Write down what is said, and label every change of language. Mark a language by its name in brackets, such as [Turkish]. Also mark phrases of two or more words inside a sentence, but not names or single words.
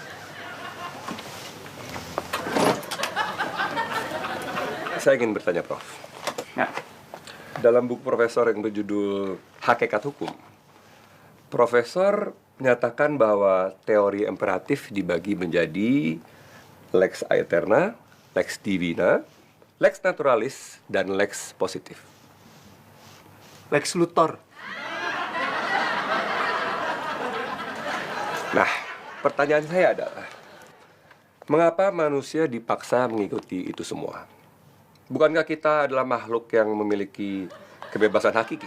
[Indonesian] Saya ingin bertanya, Prof. Ya. Dalam buku Profesor yang berjudul Hakikat Hukum, Profesor menyatakan bahwa teori imperatif dibagi menjadi [Latin] lex aeterna, lex divina, lex naturalis, [Indonesian] dan lex positif. Lex Luthor. Nah, pertanyaan saya adalah, mengapa manusia dipaksa mengikuti itu semua? Bukankah kita adalah makhluk yang memiliki kebebasan hakiki?